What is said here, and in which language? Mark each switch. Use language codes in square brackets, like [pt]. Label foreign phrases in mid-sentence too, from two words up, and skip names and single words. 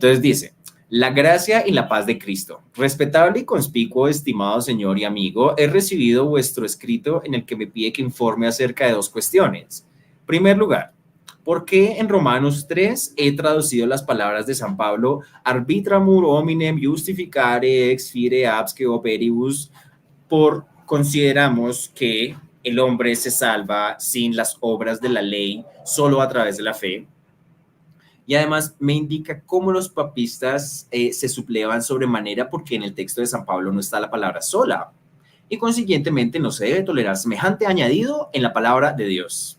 [es] Entonces dice, La gracia y la paz de Cristo. Respetable y conspicuo, estimado señor y amigo, he recibido vuestro escrito en el que me pide que informe acerca de dos cuestiones. Primer lugar, ¿por qué en Romanos 3 he traducido las palabras de San Pablo [la] arbitramur hominem justificare ex fide absque operibus? [es] Por consideramos que el hombre se salva sin las obras de la ley, solo a través de la fe. Y además me indica cómo los papistas se sublevan sobremanera porque en el texto de San Pablo no está la palabra sola y consiguientemente no se debe tolerar semejante añadido en la palabra de Dios.